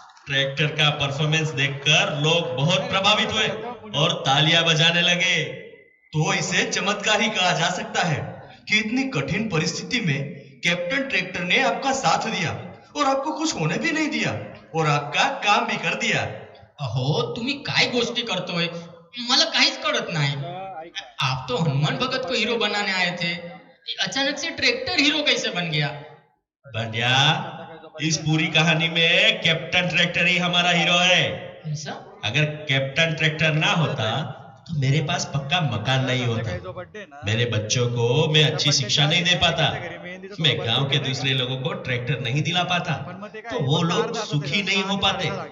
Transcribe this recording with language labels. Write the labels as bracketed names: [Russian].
[Hindi] Tractor का performance देखकर लोग बहुत प्रभावित हुए और तालियां बजाने लगे. तो इसे चमत्कार ही कहा जा सकता है कि इतनी कठिन परिस्थिति में कैप्टन ट्रैक्टर ने आपका साथ दिया और आपको कुछ होने भी नहीं दिया और आपका काम भी कर दिया. [Marathi] अहो, तुम्ही काय गोष्टी करतोय, मला काहीच कळत नाही. [Hindi] आप तो हनुमान भगत को हीरो बनाने आए थे, अचानक से ट्रैक्टर हीरो कैसे बन गया? बंड्या, इस पूरी कहानी में कैप्टन ट्रैक्टर ही हमारा हीरो है। ऐसा? अगर कैप्टन ट्रैक्टर ना होता तो मेरे पास पक्का मकान नहीं होता, मेरे बच्चों को मैं अच्छी शिक्षा नहीं दे पाता, मैं गांव के दूसरे लोगों को ट्रैक्टर नहीं दिला पाता, तो वो लोग सुखी नहीं हो पाते।